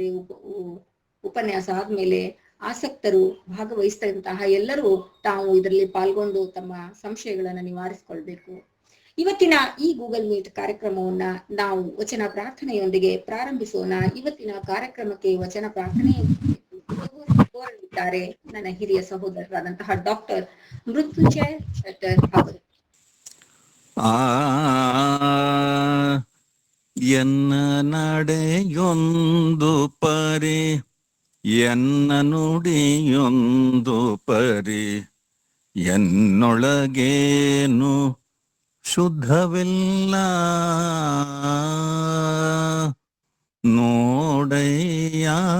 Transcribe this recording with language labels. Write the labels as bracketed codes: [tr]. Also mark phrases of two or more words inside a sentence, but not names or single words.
[kn] ಉಪನ್ಯಾಸ ಆದ್ಮೇಲೆ ಆಸಕ್ತರು ಭಾಗವಹಿಸಿದಂತಹ ಎಲ್ಲರೂ ತಾವು ಇದರಲ್ಲಿ ಪಾಲ್ಗೊಂಡು ತಮ್ಮ ಸಂಶಯಗಳನ್ನ ನಿವಾರಿಸಿಕೊಳ್ಬೇಕು. ಇವತ್ತಿನ ಈ ಗೂಗಲ್ ಮೀಟ್ ಕಾರ್ಯಕ್ರಮವನ್ನ ನಾವು ವಚನ ಪ್ರಾರ್ಥನೆಯೊಂದಿಗೆ ಪ್ರಾರಂಭಿಸೋಣ. ಇವತ್ತಿನ ಕಾರ್ಯಕ್ರಮಕ್ಕೆ ವಚನ ಪ್ರಾರ್ಥನೆಯಿದ್ದಾರೆ ನನ್ನ ಹಿರಿಯ ಸಹೋದರರಾದಂತಹ ಡಾಕ್ಟರ್ ಮೃತ್ಯುಂಜಯ ಶೆಟ್ಟರ್ ಅವರು. ಎನ್ನ ನಡೆಯೊಂದು ಪರಿ, ಎನ್ನ ನುಡಿಯೊಂದು ಪರಿ, ಎನ್ನೊಳಗೇನು ಶುದ್ಧವಿಲ್ಲ ನೋಡಯ್ಯ.